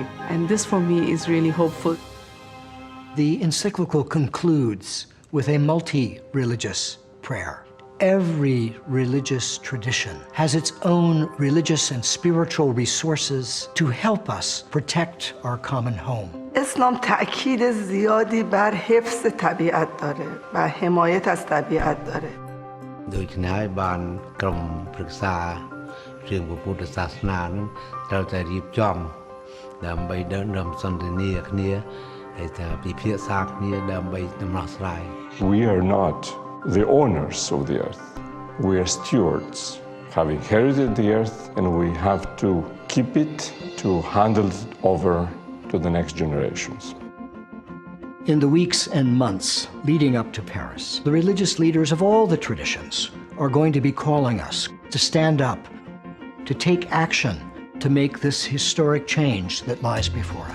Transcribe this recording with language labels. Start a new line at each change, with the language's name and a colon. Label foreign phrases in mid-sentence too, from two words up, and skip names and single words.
English: And this for me is really hopeful. The encyclical concludes with a multi-religious prayer. Every religious tradition has its own religious and spiritual resources to help us protect our common home.
Persian: اسلام تأکید زیادی بر حفظ طبیعت داره و حمایت از طبیعت داره.
Khmer: ដូច្នេះហើយបានក្រុមប្រឹក្សារឿងពុទ្ធសាសនានឹងត្រូវតែរៀបចំដើម្បីដើររំសន្ទនាគ្នាហើយថាពិភាក្សាគ្នាដើម្បីដំណោះស្រាយ
English: We are not the owners of the earth. We are stewards, have inherited the earth, and we have to keep it, to handle it over to the next generations. In the weeks and months leading up to Paris, the religious leaders of all the traditions are going to be calling us to stand up, to take action, to make this historic change that lies before us.